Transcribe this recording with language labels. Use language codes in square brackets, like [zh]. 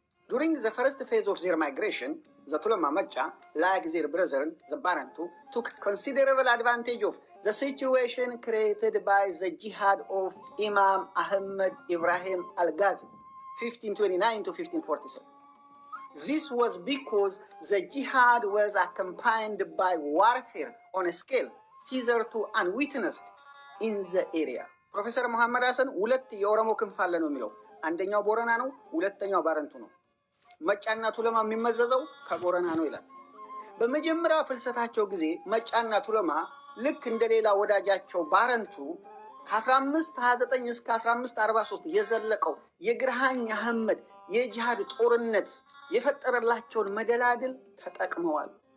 [en] During the first phase of their migration, the Tulama Macha, like their brethren, the Barantu, took considerable advantage of the situation created by the jihad of Imam Ahmed Ibrahim Al-Ghazi, 1529 to 1547. This was because the jihad was accompanied by warfare on a scale hitherto unwitnessed in the area. [am] Professor Muhammad Hassan ሁለት የኦሮሞ ክንፍ አለ ነው የሚለው። አንደኛው ቦረና ነው፣ ሁለተኛው ባረንቱ ነው። መጫና ቱለማ የሚመዘዘው ከቦረና ነው ይላል። በመጀመሪያ ፍልሰታቸው ጊዜ መጫና ቱለማ ልክ እንደሌላ ወዳጃቸው ባረንቱ ከ1529 እስከ 1543 የዘለቀው የግራኝ አህመድ የጂሃድ ጦርነት የፈጠረላቸውን መደላድል ተጠቅመዋል።